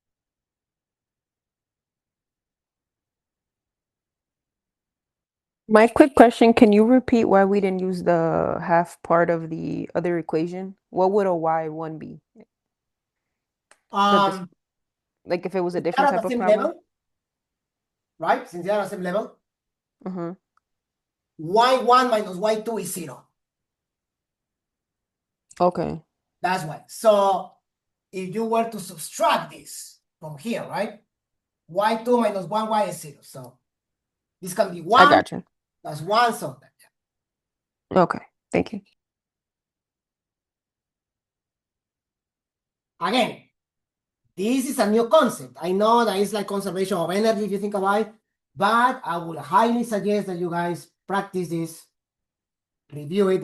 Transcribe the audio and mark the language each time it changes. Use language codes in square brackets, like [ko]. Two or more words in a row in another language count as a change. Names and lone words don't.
[en] My quick question, can you repeat why we didn't use the half part of the other equation? What would a y1 be? Like if it was a They're different at type the of same problem? level, right? Since they're at the same level, Mm-hmm. y1 minus y2 is 0. Okay. That's why. So if you were to subtract this from here, right? y2 minus 1y is 0. So this can be I 1. got you. That's 1. So Okay. Thank you. again, this is a new concept. I know that it's like conservation of energy if you think about it, but I would highly suggest that you guys practice this, review it.